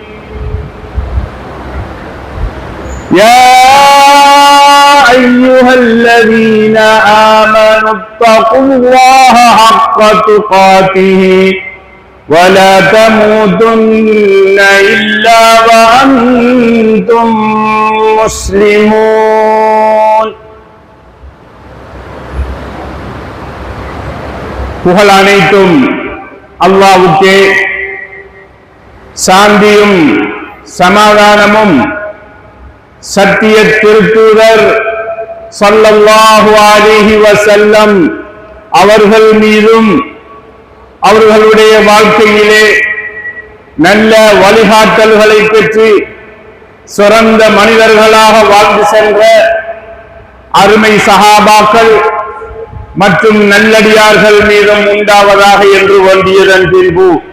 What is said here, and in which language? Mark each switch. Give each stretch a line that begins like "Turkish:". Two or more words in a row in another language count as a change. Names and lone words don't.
Arabic: يا أيها الذين آمنوا اتقوا الله حق تقاته ولا تموتن إلا وأنتم مسلمون.
Tamil: புகழ் அனைத்தும் அல்லாஹ்வுக்கே, சாந்தியும் சமாதானமும் சத்திய திருத்தூதர்
Arabic: صلى الله عليه وسلم
Tamil: அவர்கள் மீதும் அவர்களுடைய வாழ்க்கையிலே நல்ல வழிகாட்டல்களை பெற்று சிறந்த மனிதர்களாக வாழ்ந்து சென்ற அருமை சஹாபாக்கள் மற்றும் நல்லடியார்கள் மீதும் உண்டாவதாக என்று வேண்டியதன் பின்பு